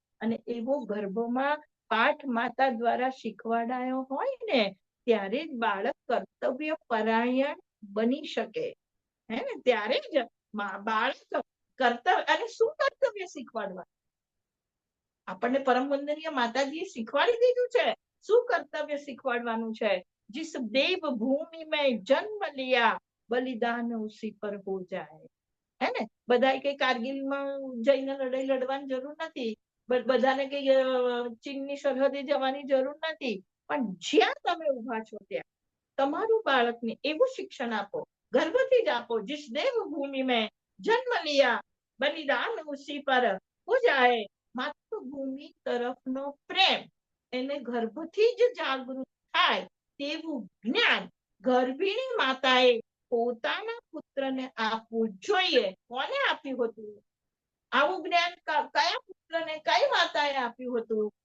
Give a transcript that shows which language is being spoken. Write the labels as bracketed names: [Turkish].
[Gujarati] અને એવો ગર્ભમાં પાઠ માતા દ્વારા શીખવાડાયો હોય ને ત્યારે જ બાળક કર્તવ્ય પરાયણ બની શકે. હે ને, ત્યારે જ બાળક કર્તવ્ય, અને શું કર્તવ્ય શીખવાડવા? આપણને પરમ વંદનીય માતાજીએ શીખવાડી દીધું છે. શું કર્તવ્ય શીખવાડવાનું છે? [Hindi] जिस देव भूमि में जन्म लिया बलिदान उसी पर हो जाए. [Gujarati] હે ને, બધા કઈ કારગિલમાં જઈને લડાઈ લડવાની જરૂર નથી, બધાને કઈ ચીનની સરહદે જવાની જરૂર નથી. પણ જ્યાં તમે ઉભા છો ત્યાં તમારું બાળકને એવું શિક્ષણ આપો, ગર્ભથી જ આપો. [Hindi] जिस देव भूमि में जन्म लिया बलिदान उसी पर हो जाए. [Gujarati] માતૃભૂમિ તરફનો પ્રેમ એને ગર્ભથી જ જાગૃત થાય તેવું જ્ઞાન ગર્ભિણી માતાએ પોતાના પુત્રને આપવું જોઈએ. કોને આપ્યું હતું આવું જ્ઞાન? કયા પુત્રને કઈ માતાએ આપ્યું હતું?